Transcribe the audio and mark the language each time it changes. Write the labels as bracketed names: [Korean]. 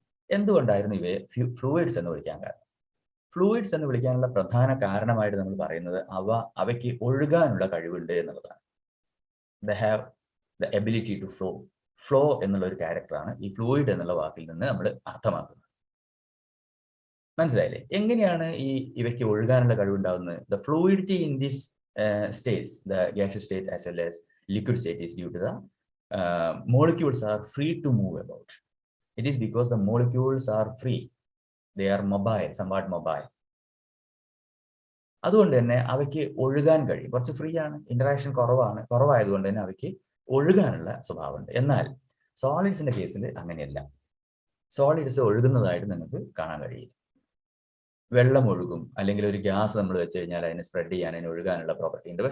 [Malayalam] എന്തുകൊണ്ടായിരുന്നു ഇവയെ ഫ്ലൂയിഡ്സ് എന്ന് വിളിക്കാൻ കാരണം? ഫ്ലൂയിഡ്സ് എന്ന് വിളിക്കാനുള്ള പ്രധാന കാരണമായിട്ട് നമ്മൾ പറയുന്നത് അവയ്ക്ക് ഒഴുകാനുള്ള കഴിവുണ്ട് എന്നുള്ളതാണ്. [English] They have the ability to flow. [Malayalam] Flow എന്നുള്ള ഒരു ക്യാരക്ടറാണ് ഈ ഫ്ലൂയിഡ് എന്നുള്ള വാക്കിൽ നിന്ന് നമ്മൾ അർത്ഥമാക്കുന്നത്. മനസ്സിലായില്ലേ? എങ്ങനെയാണ് ഇവയ്ക്ക് ഒഴുകാനുള്ള കഴിവുണ്ടാകുന്നത്? [English] The fluidity in this states, the gaseous state as well as liquid state, is due to the molecules are free to move about. It is because the molecules are free. They are mobile, somewhat mobile. [Malayalam] അതുകൊണ്ട് തന്നെ അവയ്ക്ക് ഒഴുകാൻ കഴിയും. കുറച്ച് free ആണ്, interaction കുറവായതുകൊണ്ട് തന്നെ അവയ്ക്ക് ഒഴുകാനുള്ള സ്വഭാവമുണ്ട്. എന്നാൽ സോളിഡ്സിന്റെ കേസിൽ അങ്ങനെയല്ല. സോളിഡ്സ് ഒഴുകുന്നതായിട്ട് നിങ്ങൾക്ക് കാണാൻ കഴിയില്ല. വെള്ളം ഒഴുകും, അല്ലെങ്കിൽ ഒരു ഗ്യാസ് നമ്മൾ വെച്ച് കഴിഞ്ഞാൽ അതിനെ സ്പ്രെഡ് ചെയ്യാൻ, അതിന് ഒഴുകാനുള്ള പ്രോപ്പർട്ടി ഉണ്ട്.